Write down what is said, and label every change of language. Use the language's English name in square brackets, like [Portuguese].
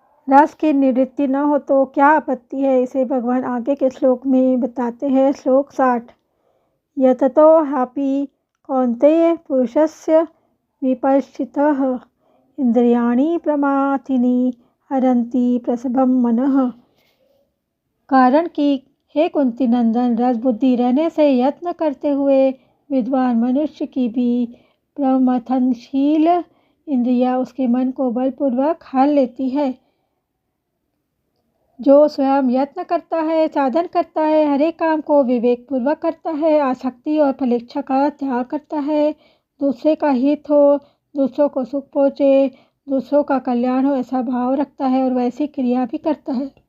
[Hindi] रस की निवृत्ति न हो तो क्या आपत्ति है, इसे भगवान आगे के श्लोक में बताते हैं। श्लोक 60। [Sanskrit] यततो ह्यापि कौन्तेय पुरुषस्य विपश्चितः इंद्रियाणि प्रमाथिनी हरन्ति प्रसभं मनः। [Hindi] कारण कि हे कुंती नंदन, रस बुद्धि रहने से यत्न करते हुए विद्वान मनुष्य की भी प्रमथनशील इंद्रिया उसके मन को बलपूर्वक हर लेती है। जो स्वयं यत्न करता है, साधन करता है, हर एक काम को विवेक पूर्वक करता है, आसक्ति और फलेच्छा का त्याग करता है, दूसरे का हित हो, दूसरों को सुख पहुँचे, दूसरों का कल्याण हो, ऐसा भाव रखता है और वैसी क्रिया भी करता है।